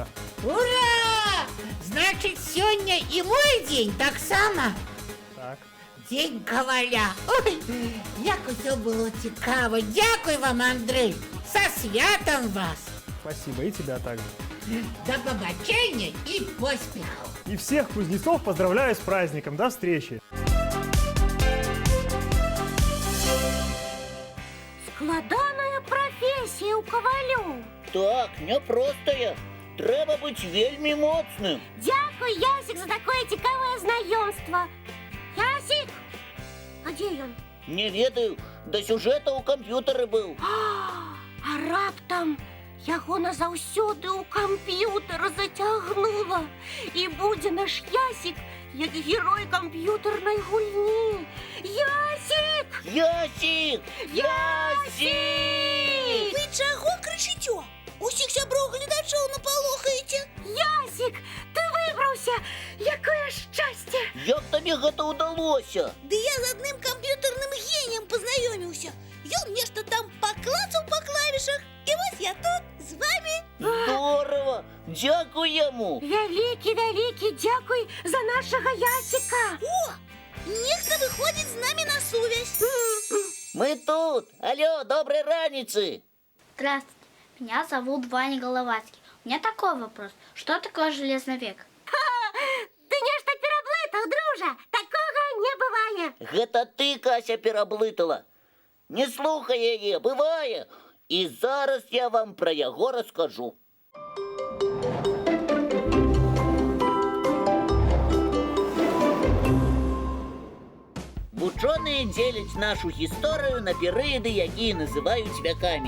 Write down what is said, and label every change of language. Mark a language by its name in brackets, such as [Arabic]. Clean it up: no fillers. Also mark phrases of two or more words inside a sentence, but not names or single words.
[Russian] Ура! Значит, сегодня и мой день [Ukrainian] так само. [Russian] Так. [Belarusian] День коваля. Ой, як усё было цікаво. [Ukrainian] Дякую вам, [Russian] Андрей. Со святом вас. Спасибо, и тебя также. До побачення и поспехов. И всех кузнецов поздравляю с праздником. До встречи. [Belarusian] Складаная професія у ковалю. Так, непростая. Треба бути вельми моцним. [Ukrainian] Дякую, Ясик, за такое цікаве знайомство. [Belarusian] Ясик! А де ён? Не ведаю, до сюжета у камп'ютары быў. А раптам яго назаўсёды ў камп'ютар зацягнула. І будзе наш Ясик, як герой камп'ютарнай гульні. Ясик! Ясик! Ясик! Вы чаго крычыцё? Усіх сяброў гледачоў напалохаеце? Ясик, ты выбраўся! Якое шчасце! Як табе гэта ўдалося? Ды я з адным камп'ютарным геніем пазнаёміўся. Ён нешта там паклацаў па клавішах, і вось я тут з вами. [Ukrainian] Здорово! Ура! Дякуємо! Великий дякуй за нашого Ясика. [Russian] О, нехто выходит с нами на связь. [Ukrainian] Ми тут! Алло, [Belarusian] доброй раницы! [Russian] Здравствуйте, меня зовут Ваня Головацкий. У меня такой вопрос. Что такое железный век? [Belarusian] Ти нешта пераблытаў, дружа. Такого не бывае. Гэта ты, Кася, пераблытала. Не слухай яе, бывае. І зараз я вам пра яго раскажу. Вучоныя дзеляць нашу гісторыю на перыяды, якія называюць вякамі.